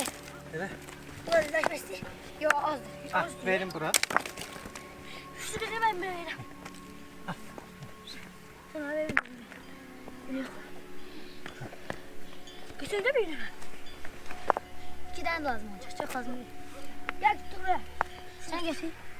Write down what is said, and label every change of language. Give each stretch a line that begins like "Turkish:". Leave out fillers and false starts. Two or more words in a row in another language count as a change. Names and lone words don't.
Azerbaijani: Elə.
Turkish: Orada taşmıştı.
Azerbaijani: Yo azdır. Ah, verin bura.
Turkish: Şurada ben böyle. Sana verin. Bütün de bir. 2 tane lazım olacak, çok lazım değil. Gel tut buraya. Sen getir.